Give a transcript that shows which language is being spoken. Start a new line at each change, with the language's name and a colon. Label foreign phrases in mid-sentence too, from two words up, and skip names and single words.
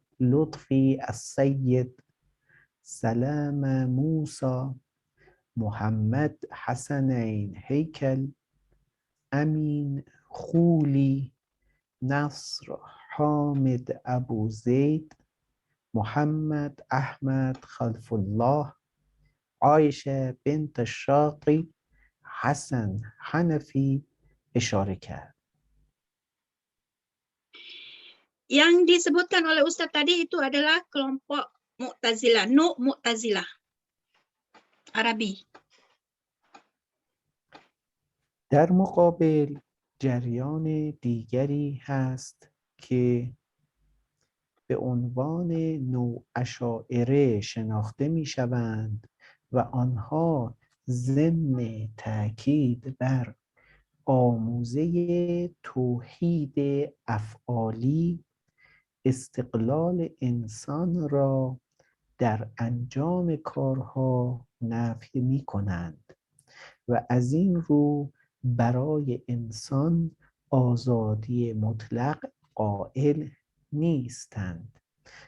Persian: لطفی السید، سلام موسی، محمد حسنین هیکل، امین خولی، نصر حامد ابو زید، محمد احمد خلف الله، عایشه بنت شاقی، حسن حنفی اشاره کرد.
Indonesian: Yang disebutkan oleh Ustadz tadi itu adalah kelompok Mu'tazilah, Nu Mu'tazilah, Arabi.
Persian: در مقابل جریان دیگری هست که به عنوان نواشاعره شناخته می شوند و آنها ضمن تاکید بر آموزه توحید افعالی استقلال انسان را در انجام کارها نفی می کنند و از این رو برای انسان آزادی مطلق قائل نیستند.